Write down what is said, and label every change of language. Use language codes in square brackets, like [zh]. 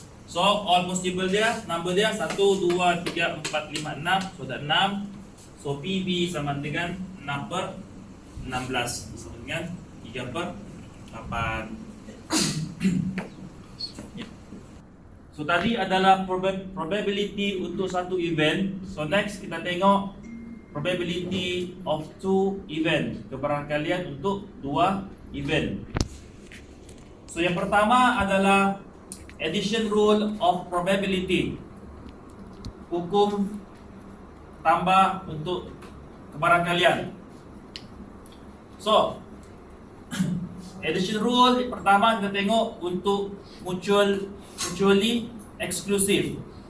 [en] So all possible dia, number dia 1, 2, 3, 4, 5, 6. [ms] So ada 6. So PB sama dengan 6 per 16 sama dengan 3 per 8. So tadi adalah probability untuk satu event. [en] So next [ms] kita tengok [en] probability of two event. [ms] Kebarangkalian untuk dua event. So yang pertama adalah [en] addition rule of probability. [ms] Hukum tambah untuk kebarangkalian. [en] So, addition rule [ms] pertama kita tengok untuk mutually exclusive.